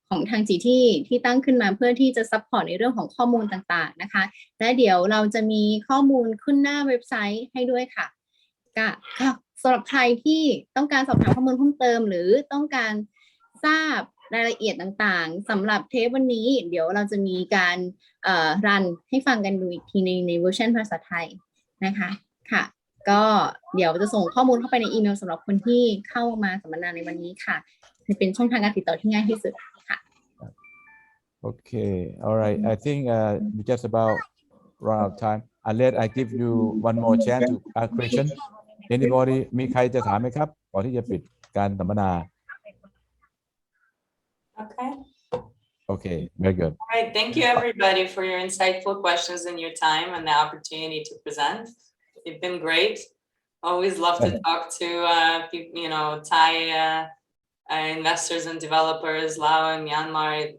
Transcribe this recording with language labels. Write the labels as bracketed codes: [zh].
[th] ทางจีที่ตั้งขึ้นมาเพื่อที่จะซัพพอร์ตในเรื่องของข้อมูลต่างๆนะคะและเดี๋ยวเราจะมีข้อมูลขึ้นหน้าเว็บไซต์ให้ด้วยค่ะก็สำหรับใครที่ต้องการสอบถามข้อมูลเพิ่มเติมหรือต้องการทราบรายละเอียดต่างๆสำหรับเทปวันนี้เดี๋ยวเราจะมีการ รันให้ฟังกันดูอีกทีในเวอร์ชันภาษาไทยนะคะค่ะก็เดี๋ยวจะส่งข้อมูลเข้าไปในอีเมลสำหรับคนที่เข้ามาสัมมนาในวันนี้ค่ะเป็นช่องทางการติดต่อที่ง่ายที่สุดค่ะ [en] Okay, all right. I think we just about run out of time. Unless I give you one more chance to ask question. [th] Anybody มีใครจะถามไหมครับก่อนที่จะปิดการสัมมนา [en] Okay. Okay, very good. All right, thank you everybody for your insightful questions and your time and the opportunity to present. You've been great. Always love to talk to Thai investors and developers, Lao and Myanmar.